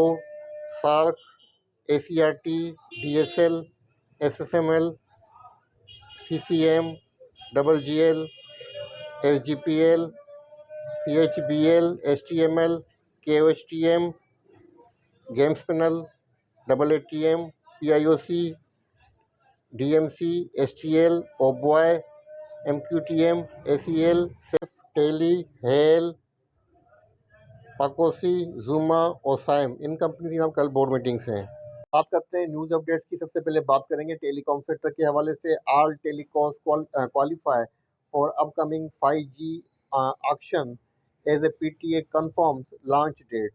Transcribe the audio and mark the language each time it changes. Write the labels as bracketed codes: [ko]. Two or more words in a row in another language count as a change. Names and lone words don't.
[hi] SARC, ACRT, DSL, SSML, CCM, GGL, SGPL, CHBL, HTML, KOHTM, GameSpanel, AATM, PIOC, DMC, STL, OBOY, MQTM, ACL, SEF, Tele, HAL, पाकोसी, जूमा और साइम, इन कंपनी की नाम कल [en] board meetings [hi] हैं। बात करते हैं [en] news updates [hi] की। सबसे पहले बात करेंगे [en] telecom sector [hi] के हवाले से। [en] All telecoms qualify for upcoming 5G auction as a PTA confirms launch date.